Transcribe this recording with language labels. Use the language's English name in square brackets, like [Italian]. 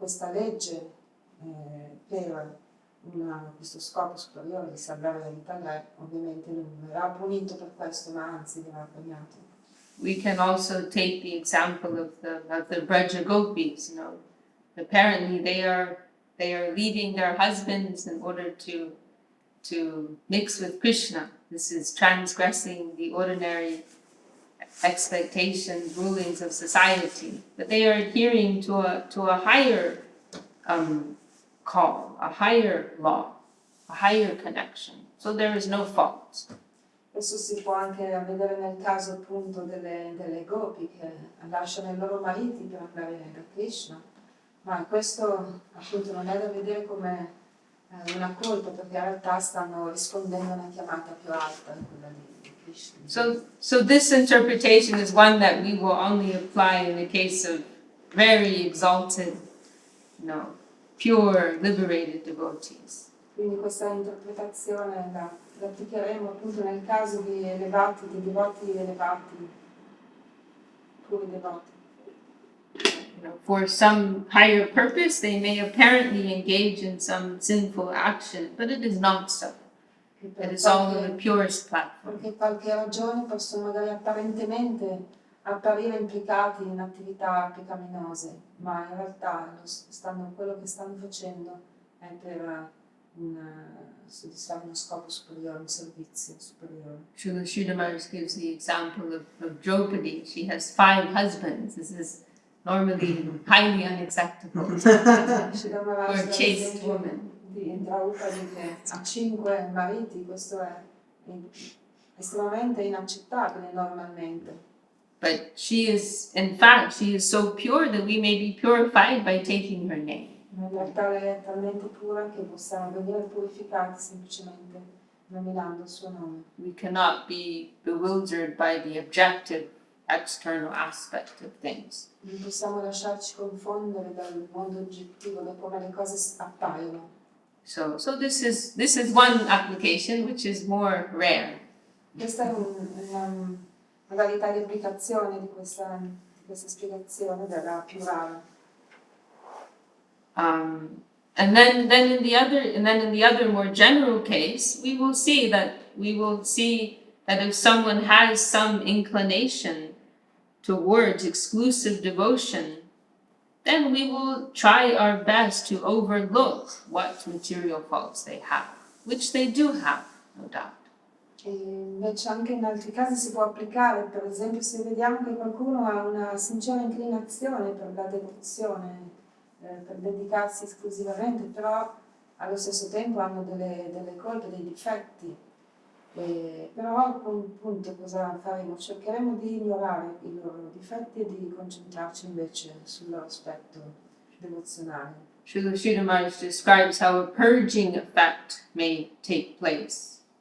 [Italian] legge per questo scopo superiore di salvare la vita al re, ovviamente non verrà punito per questo, ma anzi verrà premiato. [English] We can also take the example of the Braja Gopis. Apparently they are leaving their husbands in order to mix with Krishna. This is transgressing the ordinary expectations, rulings of society. But they are adhering to a higher call, a higher law, a higher connection. So there is no fault. [Italian] Questo si può anche vedere nel caso appunto delle gopi che lasciano i loro mariti per andare da Krishna, ma questo appunto non è da vedere come una colpa, perché in realtà stanno rispondendo a una chiamata più alta, quella di Krishna. [English] So this interpretation is one that we will only apply in the case of very exalted, pure, liberated devotees. [Italian] Quindi questa interpretazione la applicheremo appunto nel caso di devoti elevati, puri devoti. [English] For some higher purpose, they may apparently engage in some sinful action, but it is not so. It is all on the purest platform. [Italian] Perché qualche ragione possono magari apparentemente apparire implicati in attività peccaminose, ma in realtà quello che stanno facendo è per soddisfare uno scopo superiore, un servizio superiore. [English] Srila Sridhar Maharaj gives the example of Draupadi. She has 5 husbands. This is normally highly unacceptable for a chaste woman. [Italian] Di Draupadi che ha 5 mariti, questo è estremamente inaccettabile normalmente. [English] But she is so pure that we may be purified by taking her name. [Italian] In realtà lei è talmente pura che possiamo venire purificati semplicemente nominando il suo nome. [English] We cannot be bewildered by the objective external aspect of things. [Italian] Non possiamo lasciarci confondere dal mondo oggettivo, da come le cose appaiono. [English] So this is one application which is more rare. [Italian] Questa è una modalità di applicazione di questa spiegazione della più rara. [English] And then in the other more general case, we will see that if someone has some inclination towards exclusive devotion, then we will try our best to overlook what material faults they have, which they do have, no doubt. [Italian] E invece anche in altri casi si può applicare, per esempio se vediamo che qualcuno ha una sincera inclinazione per la devozione, per dedicarsi esclusivamente, però allo stesso tempo hanno delle colpe, dei difetti. Però appunto cosa faremo? Cercheremo di ignorare i loro difetti e di concentrarci invece sul loro aspetto devozionale. [English] Srila Sridhar Maharaj describes how a purging effect may take place.